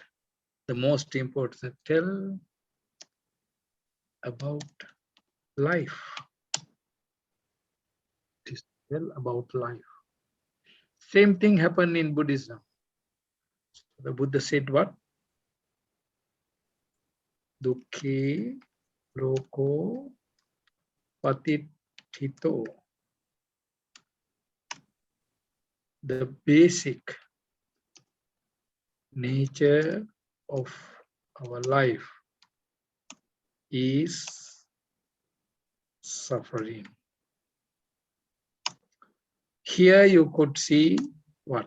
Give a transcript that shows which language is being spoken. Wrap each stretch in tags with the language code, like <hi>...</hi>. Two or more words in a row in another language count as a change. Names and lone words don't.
<en>The most important, tell about life. It is tell about life. Same thing happened in Buddhism. The Buddha said what?</en> <pi>Dukkhe loko patithito.</pi> <en>The basic nature of our life is suffering. Here you could see what?</en>